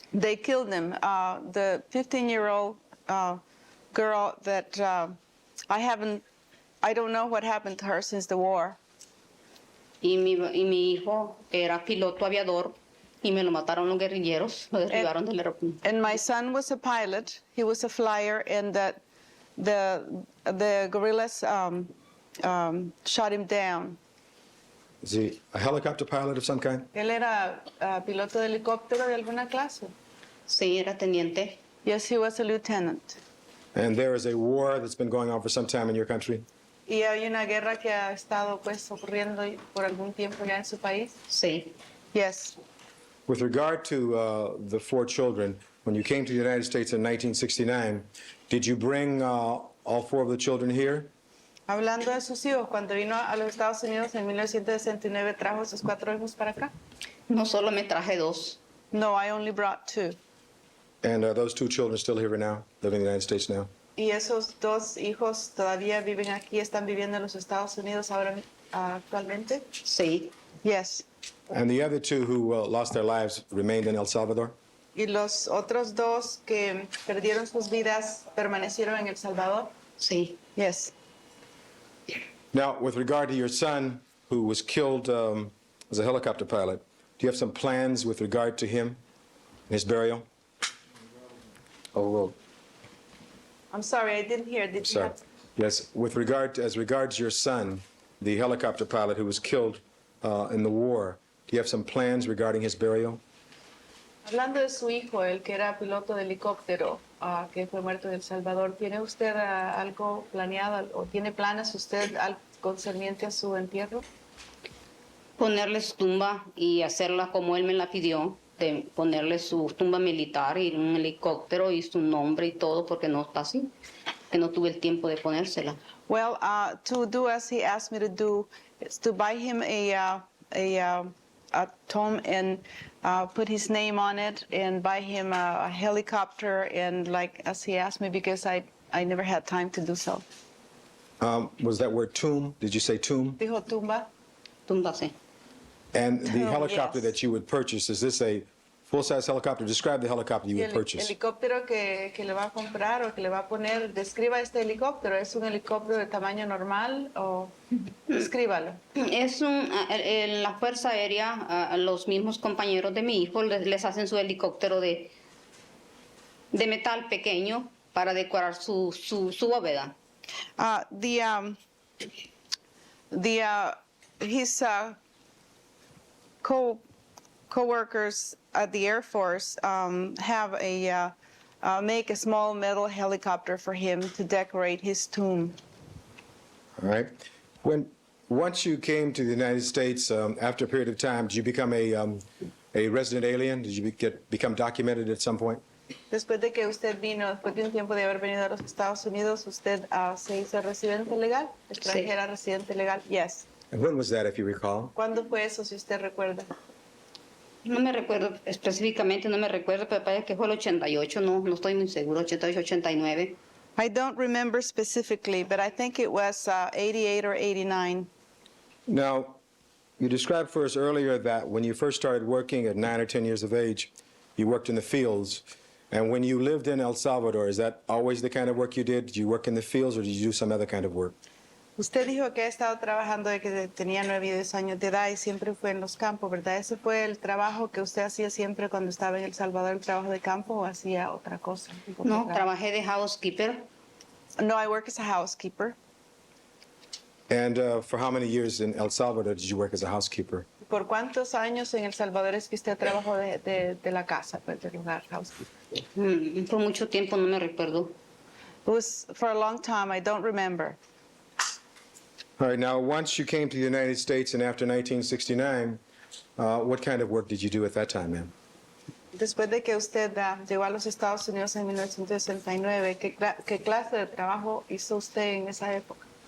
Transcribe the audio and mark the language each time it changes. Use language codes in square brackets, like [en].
[en] They killed him. The 15-year-old girl that I don't know what happened to her since the war. [es] Y mi hijo era piloto aviador y me lo mataron los guerrilleros, lo derribaron del aeropuerto. [en] And my son was a pilot. He was a flyer, and the guerrillas shot him down. Is he a helicopter pilot of some kind? [es] Él era piloto de helicóptero de alguna clase. Sí, era teniente. [en] Yes, he was a lieutenant. And there is a war that's been going on for some time in your country? [es] Y hay una guerra que ha estado pues ocurriendo por algún tiempo ya en su país. Sí. [en] Yes. With regard to the 4 children, when you came to the United States in 1969, did you bring all 4 of the children here? [es] Hablando de sus hijos, cuando vino a los Estados Unidos en 1969, ¿trajo sus 4 hijos para acá? No solo me traje 2. [en] No, I only brought 2. And are those 2 children still here now, living in the United States now? [es] Y esos 2 hijos todavía viven aquí, están viviendo en los Estados Unidos ahora actualmente. Sí. [en] Yes. And the other 2 who lost their lives remained in El Salvador? [es] Y los otros 2 que perdieron sus vidas permanecieron en El Salvador. Sí. [en] Yes. Now, with regard to your son who was killed as a helicopter pilot, do you have some plans with regard to him and his burial? Oh, well, I'm sorry, I didn't hear. Did you sorry. have... Yes, as regards your son, the helicopter pilot who was killed in the war, do you have some plans regarding his burial? [es] Hablando de su hijo, el que era piloto de helicóptero, que fue muerto en El Salvador, ¿tiene usted algo planeado o tiene planes usted concerniente a su entierro? Ponerle su tumba y hacerla como él me la pidió, de ponerle su tumba militar y un helicóptero y su nombre y todo, porque no está así, que no tuve el tiempo de ponérsela. [en] Well, to do as he asked me to do, is to buy him a tomb and put his name on it and buy him a helicopter and like as he asked me, because I never had time to do so. Was that word tomb? Did you say tomb? [es] Dijo tumba. Tumba, sí. [en] And the Tomb, helicopter yes. that you would purchase, is this a full-size helicopter? Describe the helicopter you [es] Y [en] would [es] el [en] purchase. [es] helicóptero que le va a comprar o que le va a poner, describa este helicóptero. ¿Es un helicóptero de tamaño normal o descríbalo? Es en la Fuerza Aérea, los mismos compañeros de mi hijo les hacen su helicóptero de metal pequeño para decorar su bóveda. [en] His co-workers at the Air Force have make a small metal helicopter for him to decorate his tomb. All right. Once you came to the United States, after a period of time, did you become a resident alien? Did you become documented at some point? [es] Después de que usted vino, después de un tiempo de haber venido a los Estados Unidos, ¿usted se hizo residente legal? ¿Extranjera residente legal? [en] Yes. And when was that, if you recall? [es] ¿Cuándo fue eso, si usted recuerda? No me recuerdo específicamente, no me recuerdo, pero parece que fue el 88, no estoy muy seguro, 88, 89. [en] I don't remember specifically, but I think it was 88 or 89. Now, you described for us earlier that when you first started working at 9 or 10 years of age, you worked in the fields. And when you lived in El Salvador, is that always the kind of work you did? Did you work in the fields or did you do some other kind of work? [es] Usted dijo que ha estado trabajando desde que tenía 9 y 10 años de edad y siempre fue en los campos, ¿verdad? ¿Ese fue el trabajo que usted hacía siempre cuando estaba en El Salvador, el trabajo de campo, o hacía otra cosa? No, trabajé de housekeeper. [en] No, I work as a housekeeper. And for how many years in El Salvador did you work as a housekeeper? [es] ¿Por cuántos años en El Salvador es que usted trabajó de la casa, pues, del hogar, housekeeper? Por mucho tiempo no me recuerdo. [en] It was for a long time, I don't remember. All right, now, once you came to the United States and after 1969, what kind of work did you do at that time, ma'am? [es] Después de que usted llegó a los Estados Unidos en 1969, ¿qué clase de trabajo hizo usted en esa época?